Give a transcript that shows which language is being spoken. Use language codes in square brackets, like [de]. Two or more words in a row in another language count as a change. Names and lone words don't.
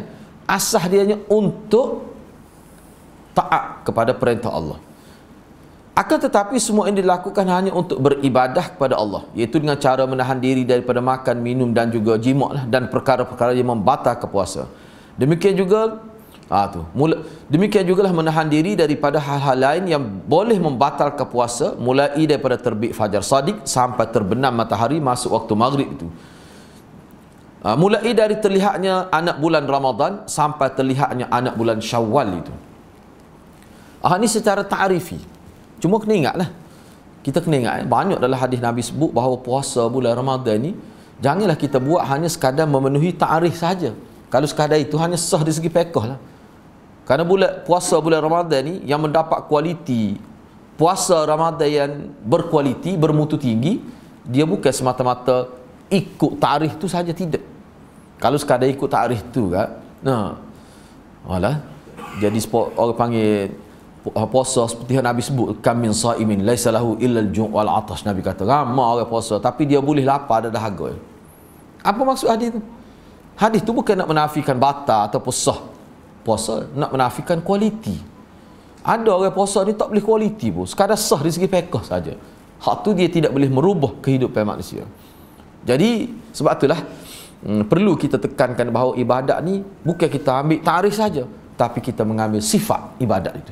[ms] Asas dianya untuk taat kepada perintah Allah. Akan tetapi semua ini dilakukan hanya untuk beribadah kepada Allah, iaitu dengan cara menahan diri daripada makan, minum dan juga jima' dan perkara-perkara yang membatalkan puasa. Demikian juga demikian jugalah menahan diri daripada hal-hal lain yang boleh membatalkan puasa, mulai daripada terbit fajar shadiq sampai terbenam matahari masuk waktu maghrib itu. Mulai dari terlihatnya anak bulan Ramadan sampai terlihatnya anak bulan Syawal itu. Ini secara ta'rifi. Cuma kena ingatlah. Kita kena ingat banyak dalam hadis Nabi sebut bahawa puasa bulan Ramadan ni janganlah kita buat hanya sekadar memenuhi ta'rif saja. Kalau sekadar itu hanya sah di segi fiqh lah. Kerana puasa bulan Ramadan ni yang mendapat kualiti, puasa Ramadan yang berkualiti, bermutu tinggi, dia bukan semata-mata ikut ta'rif tu saja, tidak. Kalau sekadar ikut ta'rif tu kan, jadi orang panggil puasa seperti yang Nabi sebut, [ar] كم من صائم ليس له إلا الجوع والعطش. [ms] Nabi kata ramai orang puasa tapi dia boleh lapar dan dahaga. Apa maksud hadis tu? Hadis tu bukan nak menafikan batal ataupun sah puasa, nak menafikan kualiti. Ada orang puasa ni tak boleh kualiti pun, sekadar sah di segi fiqh saja. Hak tu dia tidak boleh merubah kehidupan manusia. Jadi sebab itulah perlu kita tekankan bahawa ibadat ni bukan kita ambil tarikh saja, tapi kita mengambil sifat ibadat itu.